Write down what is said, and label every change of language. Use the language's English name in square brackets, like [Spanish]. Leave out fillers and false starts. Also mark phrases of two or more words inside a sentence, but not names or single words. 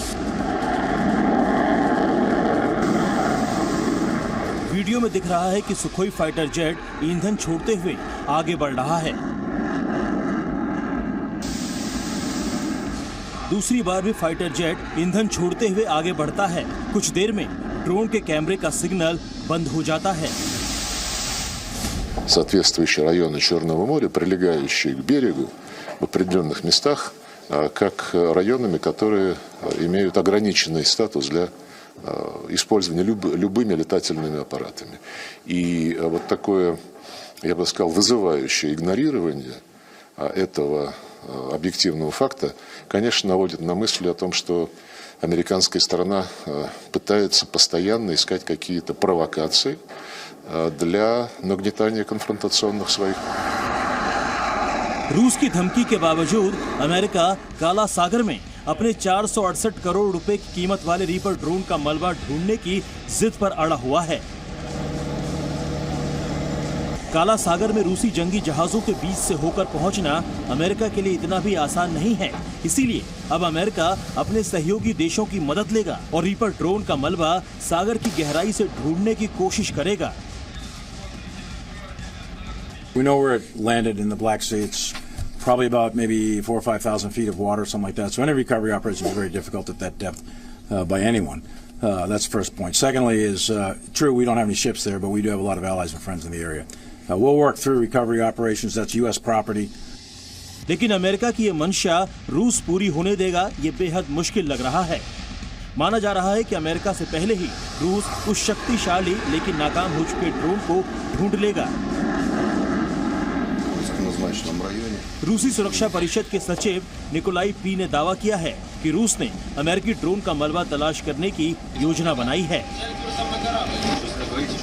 [Hindi] वीडियो में दिख रहा है कि सुखोई फाइटर जेट ईंधन छोड़ते हुए आगे बढ़ रहा है। दूसरी बार भी फाइटर जेट ईंधन छोड़ते हुए आगे बढ़ता है। कुछ देर में ड्रोन के कैमरे का सिग्नल बंद हो जाता है। [Russian] Соответствующие районы Черного моря, прилегающие к берегу в определенных местах, как районами, которые имеют ограниченный статус для использования любыми летательными аппаратами. И вот такое, я бы сказал, вызывающее игнорирование этого объективного факта, конечно, наводит на мысль о том, что американская сторона пытается постоянно искать какие-то провокации для нагнетания конфронтационных своих. [Hindi] रूस की धमकी के बावजूद अमेरिका काला सागर में अपने 468 करोड़ रुपए की कीमत वाले रीपर ड्रोन का मलबा ढूंढने की जिद पर अड़ा हुआ है। काला सागर में रूसी जंगी जहाजों के बीच से होकर पहुंचना अमेरिका के लिए इतना भी आसान नहीं है। इसीलिए अब अमेरिका अपने सहयोगी देशों की मदद लेगा और रीपर ड्रोन का मलबा सागर की गहराई से ढूंढने की कोशिश करेगा। [English] We know where it landed in the Black Sea. It's probably about maybe 4,000 or 5,000 feet of water, something like that. So any recovery operation is very difficult at that depth by anyone. That's the first point. Secondly is, true, we don't have any ships there, but we do have a lot of allies and friends in the area. We'll work through recovery operations. That's U.S. property. [Hindi] लेकिन अमेरिका की ये मंशा रूस पूरी होने देगा, ये बेहद मुश्किल लग रहा है। माना जा रहा है कि अमेरिका से पहले ही रूस उस शक्तिशाली लेकिन नाकाम हो चुके ड्रोन को ढूंढ लेगा। रूसी सुरक्षा परिषद के सचिव निकोलाई पी ने दावा किया है कि रूस ने अमेरिकी ड्रोन का मलबा तलाश करने की योजना बनाई है।